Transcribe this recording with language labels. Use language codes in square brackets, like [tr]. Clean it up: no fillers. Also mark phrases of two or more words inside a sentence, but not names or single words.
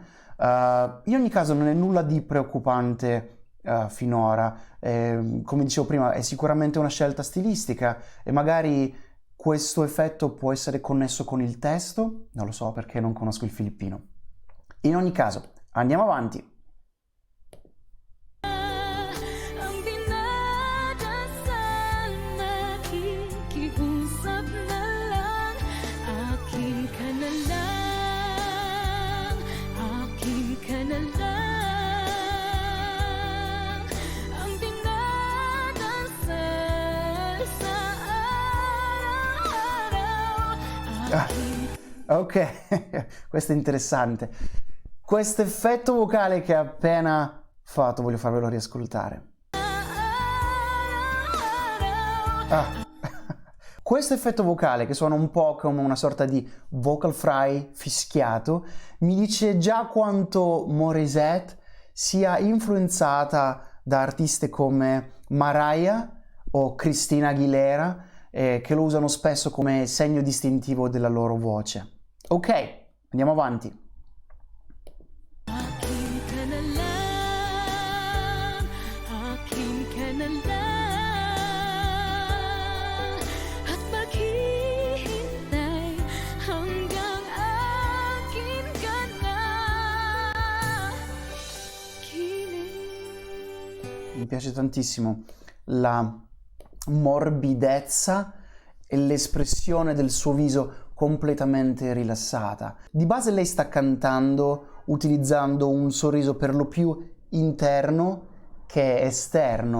[it] In ogni caso non è nulla di preoccupante finora. Come dicevo prima, è sicuramente una scelta stilistica e magari questo effetto può essere connesso con il testo, non lo so perché non conosco il filippino. In ogni caso, Andiamo avanti. [tl] Ang dinadasal nakikiusap na lang. Akin ka na lang. Akin ka na lang. Ang dinadasal sa araw-araw. [it] Ok, questo è interessante. Questo effetto vocale che ha appena fatto, voglio farvelo riascoltare. Questo effetto vocale, che suona un po' come una sorta di [en] vocal fry [it] fischiato, mi dice già quanto Morissette sia influenzata da artiste come Mariah o Christina Aguilera, che lo usano spesso come segno distintivo della loro voce. Ok, andiamo avanti. [tl] Akin ka na lang, akin ka na lang, at maghihintay hanggang akin ka na. [it] Mi piace tantissimo la morbidezza e l'espressione del suo viso completamente rilassata. Di base lei sta cantando utilizzando un sorriso per lo più interno che esterno.